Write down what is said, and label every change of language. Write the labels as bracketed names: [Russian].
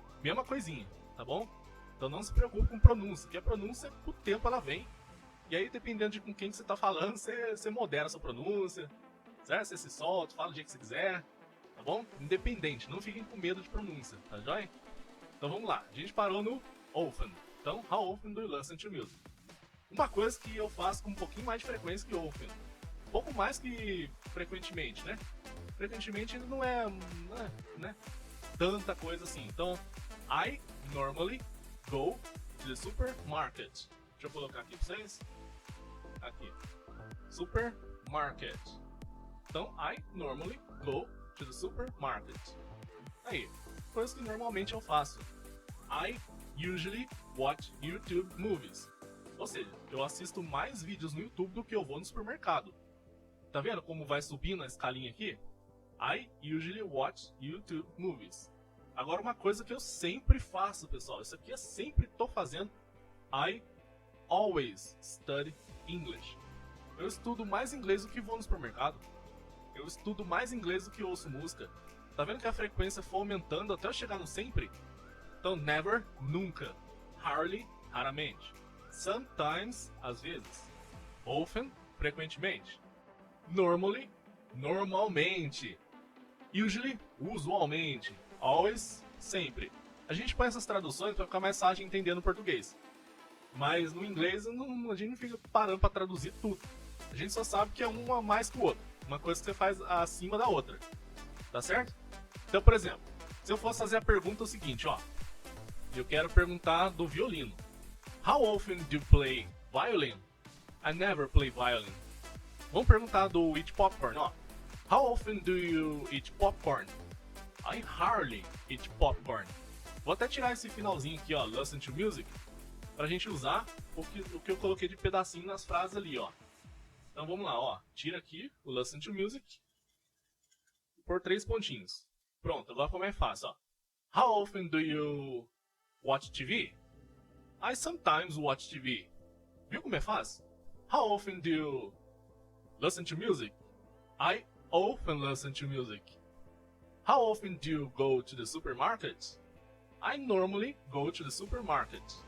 [Portuguese] Mesma coisinha, tá bom? Então não se preocupe com pronúncia, que a pronúncia, com o tempo, ela vem. E aí, dependendo de com quem que você tá falando, você modera a sua pronúncia, certo? Você se solta, fala do jeito que você quiser, tá bom? Independente, não fiquem com medo de pronúncia, tá joia? Então vamos lá, a gente parou no often. [English] Então, how often do you listen to music? [Portuguese] Uma coisa que eu faço com um pouquinho mais de frequência que often. Um pouco mais que frequentemente, né? Frequentemente não é né, tanta coisa assim. [English] Então, I normally go to the supermarket. [Portuguese] Deixa eu colocar aqui pra vocês. Aqui. Supermarket. [English] Então, I normally go to the supermarket. [Portuguese] Aí, coisa que normalmente eu faço. [English] I usually watch YouTube movies. [Portuguese] Ou seja, eu assisto mais vídeos no YouTube do que eu vou no supermercado. Tá vendo como vai subindo a escalinha aqui? [English] I usually watch YouTube movies. [Portuguese] Agora, uma coisa que eu sempre faço, pessoal, isso aqui eu sempre tô fazendo. [English] I always study English. [Portuguese] Eu estudo mais inglês do que vou no supermercado. Eu estudo mais inglês do que ouço música. Tá vendo que a frequência foi aumentando até eu chegar no sempre? Então, never, nunca. Hardly, raramente. Sometimes, às vezes. Often, frequentemente. Normally, normalmente. Usually, usualmente. Always, sempre. A gente põe essas traduções para ficar mais fácil de entender no português. Mas no inglês a gente não fica parando para traduzir tudo. A gente só sabe que é uma mais que o outro. Uma coisa que você faz acima da outra. Tá certo? Então, por exemplo, se eu fosse fazer a pergunta seguinte, ó. Eu quero perguntar do violino. [English] How often do you play violin? I never play violin. [Portuguese] Vamos perguntar do [English] eat popcorn, ó. How often do you eat popcorn? I hardly eat popcorn. [Portuguese] Vou até tirar esse finalzinho aqui, ó, [English] listen to music, [Portuguese] pra gente usar o que eu coloquei de pedacinho nas frases ali, ó. Então vamos lá, ó. Tira aqui o [English] listen to music [Portuguese] por 3 pontinhos. Pronto, agora ficou mais fácil, ó. [English] How often do you watch TV? I sometimes watch TV. [Portuguese] Viu como é fácil? [English] How often do you listen to music? I often listen to music. How often do you go to the supermarket? I normally go to the supermarket.